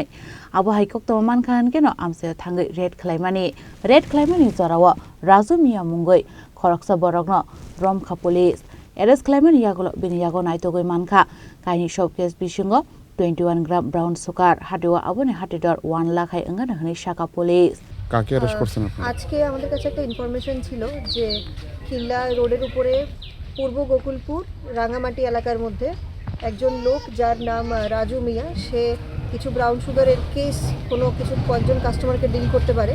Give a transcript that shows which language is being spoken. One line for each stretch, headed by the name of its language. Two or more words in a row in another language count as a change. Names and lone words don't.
Kok Borok: Abo hai Koktwmani khan keno Amchaio thangai raid khlaimani jarawa Raju Mungwi Khoroksa borokno Romkha
English: police arrest
Kok Borok: khlaimani Yago Bini Yago Naitogwi mankha kaini showcase Bisingo 21 gram
English: brown sugar
Kok Borok: Hatio abone Hatidhar 1 Lakah Wngano Sakha police.
Bangla: কাকে অ্যারেস্ট করছেন আপনারা? আজকে আমাদের কাছে একটা ইনফরমেশন ছিল যে খিল্লা রোডের উপরে পূর্ব গোকুলপুর রাঙ্গামাটি এলাকার মধ্যে একজন লোক যার নাম রাজু মিয়া, সে কিছু
English: brown sugarer
Bangla: কেস কোনো কিছু কয়েকজন কাস্টমারকে ডিল করতে পারে।